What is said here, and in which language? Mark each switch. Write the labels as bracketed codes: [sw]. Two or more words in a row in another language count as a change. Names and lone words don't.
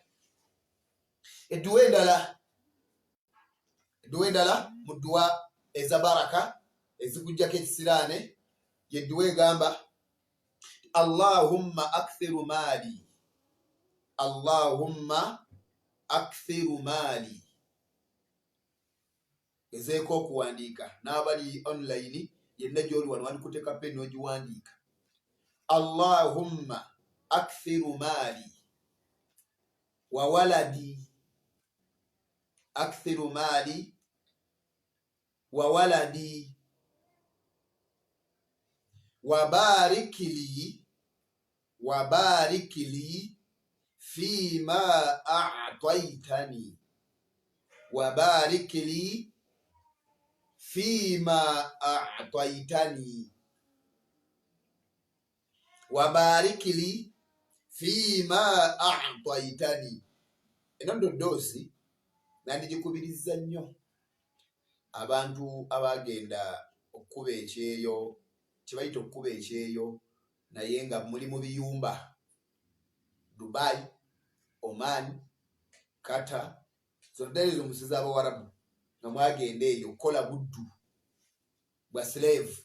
[lg] Edduwa endala mu dduwa eza baraka ezikujjako ekisiraane yedduwa egamba [ar] اللهم أكثر مالي, اللهم أكثر مالي. [lg] Gezeeko okuwandiika n'abali online yenna gy'oli wano wandikuteeka pen n'ogiwandiika. [ar] اللهم أكثر مالي وولدي، أكثر مالي وولدي وبارك لي فيما أعطيتني، وبارك لي فيما أعطيتني، وبارك لي فيما أعطيتني. [lg] Eno ndodoozi nandigikubiriza nnyo abantu abagenda okukuba ekyeyo, kibayita okukuba ekyeyo naye nga muli mu biyumba Dubai, Oman, Qatar, zonna ezo musi z'Abawarabu, nga mwagenda eyo kukola buddu bwa slave.